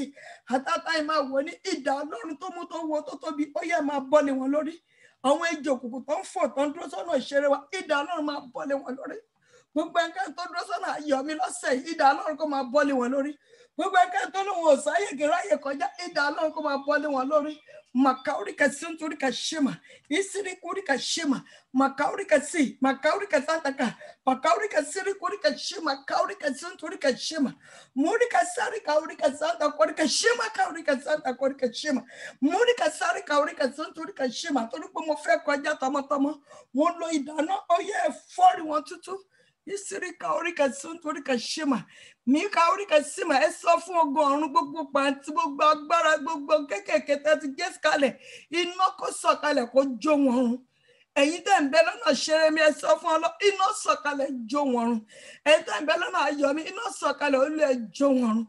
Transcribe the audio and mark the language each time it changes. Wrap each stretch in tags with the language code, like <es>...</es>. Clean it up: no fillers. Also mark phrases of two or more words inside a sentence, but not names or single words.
<yo>Àtàtà yìí máa wò ní idà Ọlọ́run tó mú tó wo tó tóbi, ó yẹ máa bọ́lé wọn lórí. Àwọn ejò òkùnkùn tó ń fò tó ń dúró sọ́nà ìṣeré wa, idà Ọlọ́run máa bọ́lé wọn lórí. Gbogbo ẹnikẹ́ni tó dúró sọ́nà ayọ̀ mi lọ́sẹ̀ yìí, idà Ọlọ́run kó máa bọ́lé wọn lórí. Gbogbo ẹnikẹ́ni tó lóun ò sáyè kí ráyè kọjá, idà Ọlọ́run kó máa bọ́lé wọn lórí. Makaurika sunturika shema, isirikurika shema, makaurika si, makaurika santaka, makaurika sirikurika shema, kaurika sunturika shema, murika sari kaurika santa korika shema, kaurika santa korika shema, murika sari kaurika sunturika shema. Torí pé mo fẹ́ kọjá tọmọtọmọ, wọ́n lo ìdáná, ó yẹ fọ́ọ̀rì wọn tútù. Isiri kaurika sunturika shema, mi kaurika sima. Ẹ sọ fún ogun ọ̀run gbogbo pàǹtí, gbogbo agbára, gbogbo kékèké tẹ́ ti gé kalẹ̀, iná kó sọ̀kalẹ̀ kó jó wọn run. Ẹ̀yin tẹ́ ń bẹ lọ́nà ṣeré mi, ẹ sọ fún Ọlọ́run, iná sọ̀kalẹ̀ jó wọn run. Ẹ̀yin tẹ́ ń bẹ lọ́nà ayọ̀ mi, iná sọ̀kalẹ̀ Olú ẹ jó wọn run.</yo>